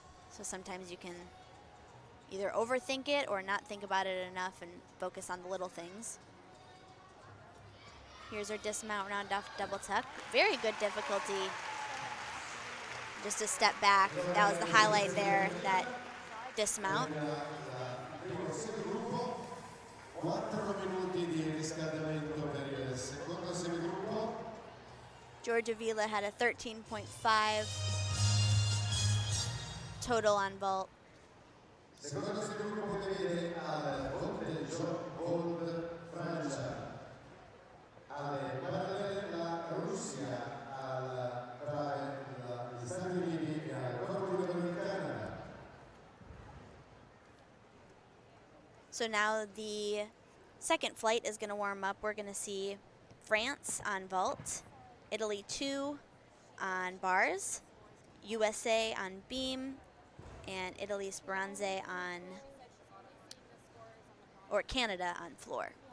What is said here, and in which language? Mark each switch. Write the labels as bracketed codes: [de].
[en] So sometimes you can either overthink it or not think about it enough and focus on the little things. Here's her dismount round off double tuck. Very good difficulty. Just a step back. That was the highlight there, that dismount. [it] 4 minuti di riscaldamento per il secondo semigruppo. Georgia Vila had a 13.5 total on vault. Secondo semigruppo vedere al volteggio Gold Francia. Alle parallele la Russia, tra gli Stati Uniti e la Repubblica Dominicana. [en] So now the second flight is going to warm up. We're going to see France on vault, Italy 2 on bars, USA on beam, and Italy Speranze on, or Canada on floor.